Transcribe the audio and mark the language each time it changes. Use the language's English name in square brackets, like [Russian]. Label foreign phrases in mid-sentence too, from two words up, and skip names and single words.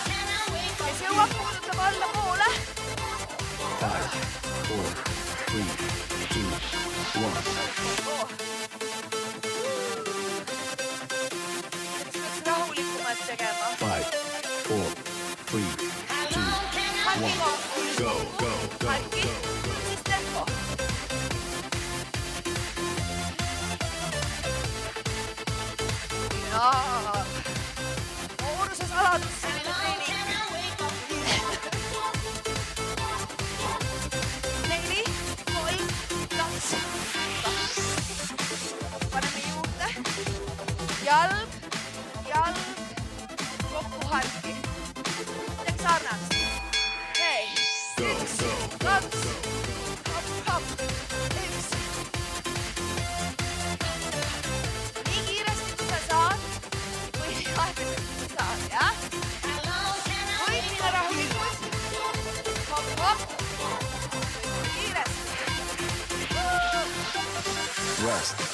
[Estonian] Kes jõuab, puudutab alla poole. 5, 4, 3, 2, 1. Peaks rahulikumalt tegema. 5, 4, 3, 2, 1. [English] Go, go, go, [Estonian] Harki. go. Siis tempo. Jaa. Nooruse saladus selline treening. 4, 3, 2. Paneme juurde. Jalg, kokku harki. Midagi sarnast. Hei. [English] Go, go, go, [Estonian] 2. Hop, hop. 1. Nii kiiresti, kui sa saad. Või aeglaselt, kui sa saad, jah? Võid minna rahulikult. Hop, hop. Kiiresti. rest.